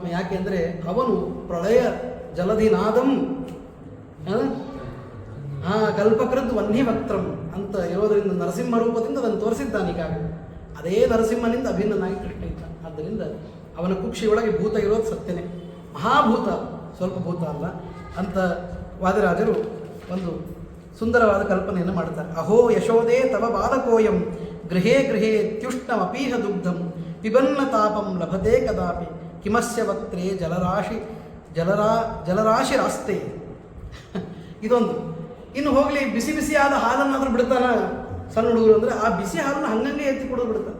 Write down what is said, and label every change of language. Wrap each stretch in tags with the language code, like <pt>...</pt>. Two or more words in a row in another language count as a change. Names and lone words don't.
<kn>ಯಾಕೆ ಅಂದರೆ ಅವನು</kn> <sa>ಪ್ರಳಯ ಜಲಧಿನಾದಂ ಕಲ್ಪಕೃತ್ ವನ್ಹಿ ವಕ್ತ್ರಂ</sa> <kn>ಅಂತ ಇರೋದರಿಂದ ನರಸಿಂಹ ರೂಪದಿಂದ ಅದನ್ನು ತೋರಿಸಿದ್ದಾನೆ. ಈಗಾಗಲೇ ಅದೇ ನರಸಿಂಹನಿಂದ ಅಭಿನ್ನನಾಗಿ ಕೃಷ್ಣ ಇದ್ದಾನೆ. ಆದ್ದರಿಂದ ಅವನ ಕುಕ್ಷಿಯೊಳಗೆ ಭೂತ ಇರೋದು ಸತ್ಯನೇ, ಮಹಾಭೂತ, ಸ್ವಲ್ಪ ಭೂತ ಅಲ್ಲ ಅಂತ ವಾದಿರಾಜರು ಒಂದು ಸುಂದರವಾದ ಕಲ್ಪನೆಯನ್ನು ಮಾಡ್ತಾರೆ.</kn> <sa>ಅಹೋ ಯಶೋದೇ ತವ ಬಾಲಕೋಯಂ ಗೃಹೇ ಗೃಹೇ ತ್ಯುಷ್ಣಮಪೀಹ ದುಗ್ಧಂ ಪಿಬನ್ನ ತಾಪಂ ಲಭತೆ ಕದಾಪಿ ಕಿಮಸ್ಯ ವಕ್ತ್ರೇ ಜಲರಾಶಿರಾಸ್ತೆ.</sa> <kn>ಇದೊಂದು. ಇನ್ನು ಹೋಗಲಿ, ಬಿಸಿ ಬಿಸಿಯಾದ ಹಾಲನ್ನಾದರೂ ಬಿಡ್ತಾನ ಸಣ್ಣ ಹುಡುಗರು ಅಂದರೆ, ಆ ಬಿಸಿ ಹಾಲನ್ನು ಹಂಗಂಗೆ ಎತ್ತಿ ಕುಡಿದು ಬಿಡ್ತಾನೆ.</kn>